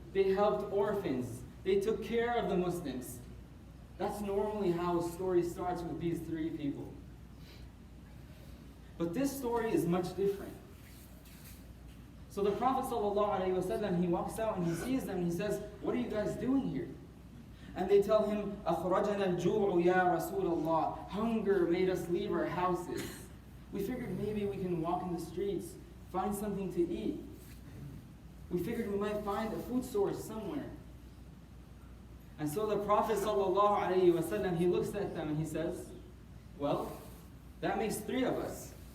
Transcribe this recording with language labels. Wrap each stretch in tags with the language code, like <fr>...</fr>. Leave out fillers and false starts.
<en>They helped orphans. They took care of the Muslims. That's normally how a story starts with these 3 people. But this story is much different. So the Prophet ﷺ, he walks out and he sees them and he says, "What are you guys doing here?" And they tell him,</en> <ar>"أَخْرَجَنَا الْجُوعُ يَا رَسُولَ اللَّهِ."</ar> <en>Hunger made us leave our houses. We figured maybe we can walk in the streets, find something to eat. We figured we might find a food source somewhere. And so the Prophet ﷺ, he looks at them and he says, "Well, that makes 3 of us.</en>